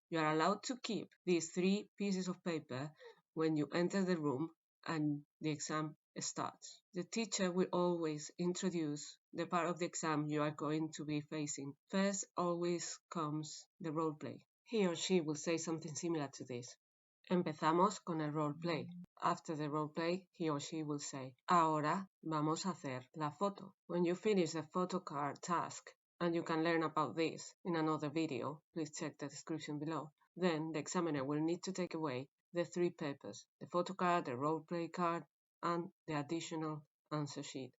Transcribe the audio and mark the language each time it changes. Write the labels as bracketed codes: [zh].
[en] You are allowed to keep these 3 pieces of paper when you enter the room and the exam starts. The teacher will always introduce the part of the exam you are going to be facing. First always comes the role-play. He or she will say something similar to this. [es] Empezamos con el roleplay. [en] After the roleplay, he or she will say, [es] ahora vamos a hacer la foto. [en] When you finish the photo card task, and you can learn about this in another video, please check the description below, then the examiner will need to take away the 3 papers, the photo card, the roleplay card, and the additional answer sheet.